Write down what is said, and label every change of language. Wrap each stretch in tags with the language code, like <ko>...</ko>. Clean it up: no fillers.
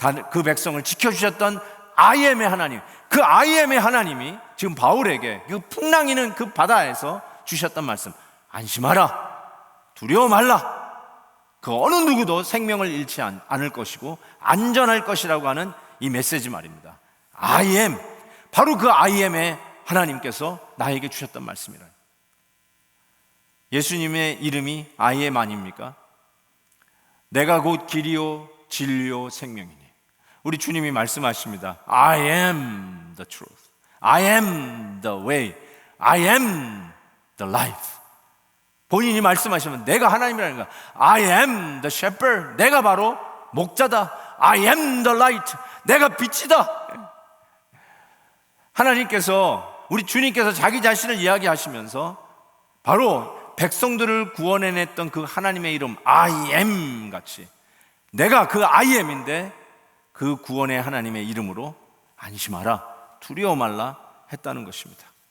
<ko>그 백성을 지켜주셨던 I am의 하나님, 그 I am의 하나님이 지금 바울에게 그 풍랑이는 그 바다에서 주셨던 말씀, 안심하라, 두려워 말라, 그 어느 누구도 생명을 잃지 않을 것이고 안전할 것이라고 하는 이 메시지 말입니다. I am, 바로 그 I am의 하나님께서 나에게 주셨던 말씀이라. 예수님의 이름이 I am 아닙니까? 내가 곧 길이요 진리요 생명이니. 우리 주님이 말씀하십니다.</ko> <en>I am the truth, I am the way, I am the life.</en> <ko>본인이 말씀하시면 내가 하나님이라는 거야.</ko> <en>I am the shepherd,</en> <ko>내가 바로 목자다.</ko> <en>I am the light,</en> <ko>내가 빛이다. 하나님께서, 우리 주님께서 자기 자신을 이야기하시면서 바로 백성들을 구원해냈던 그 하나님의 이름 I am 같이 내가 그 I am인데 그 구원의 하나님의 이름으로 안심하라, 두려워 말라 했다는 것입니다.</ko>